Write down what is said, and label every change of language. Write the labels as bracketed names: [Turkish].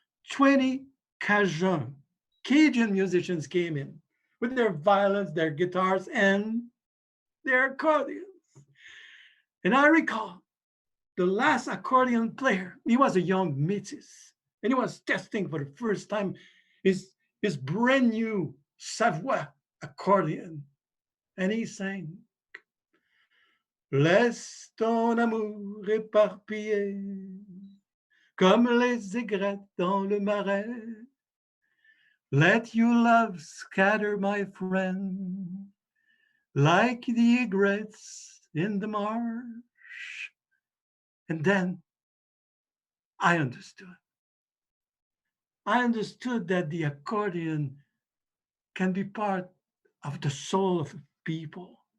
[English] 20 Cajun musicians came in with their violins, their guitars, and their accordions. And I recall the last accordion player, he was a young métis, and he was testing for the first time his brand new Savoie accordion. And he sang, [French] Laisse ton amour éparpillé, comme les aigrettes dans le marais. [English] Let your love scatter, my friend, like the egrets in the marsh. And then I understood. I understood that the accordion can be part of the soul of people.